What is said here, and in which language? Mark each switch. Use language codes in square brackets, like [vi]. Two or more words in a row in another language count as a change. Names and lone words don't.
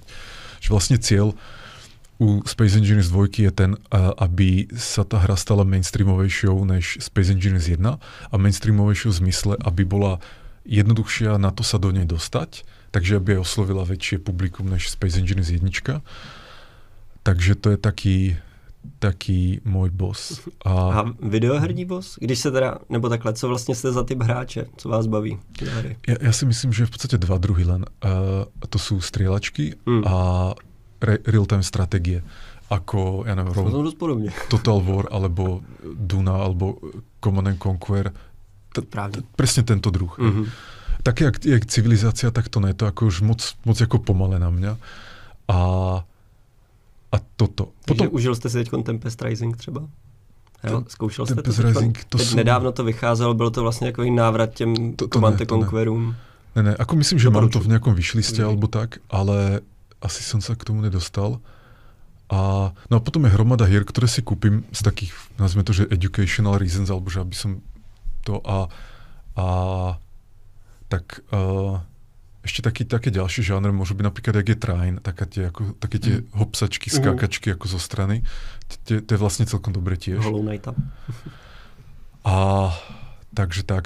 [sk] Že vlastne cieľ u Space Engineers 2 je ten, aby sa tá hra stala mainstreamovejšou než Space Engineers 1 a mainstreamovejšou v zmysle, aby bola jednoduchšia na to sa do nej dostať, takže aby aj oslovila väčšie publikum než Space Engineers 1. Takže to je taký môj boss. [cs] A videoherní boss? Když se teda, nebo takhle, co vlastně jste za typ hráče? Co vás baví? [sk] Ja si myslím, že je v podstate dva druhy len. To sú strieľačky a real-time stratégie. Ako, ja neviem, Total War, alebo Duna, alebo Command & Conquer. Presne tento druh. Také, jak civilizácia, tak to ne. To ako už moc ako pomalé na mňa. A toto. [cs] Takže potom užil jste si teď Tempest Rising třeba? Zkoušel jste Tempest Rising, to teď nedávno to vycházelo, byl to vlastně takový návrat těm Command & Conquerům. [sk] Ne, ako myslím, že mám to v nejakom wishliste alebo tak, ale asi som sa k tomu nedostal. No a potom je hromada hier, ktoré si kúpim z takých, nazvime to, že [en] educational reasons, [sk] alebo že aby som to ešte také ďalšie žánre môžu byť napríklad, jak je Train, také tie hopsačky, skákačky ako zo strany. To je vlastne celkom dobre tiež. Hollow Knighta. Takže tak.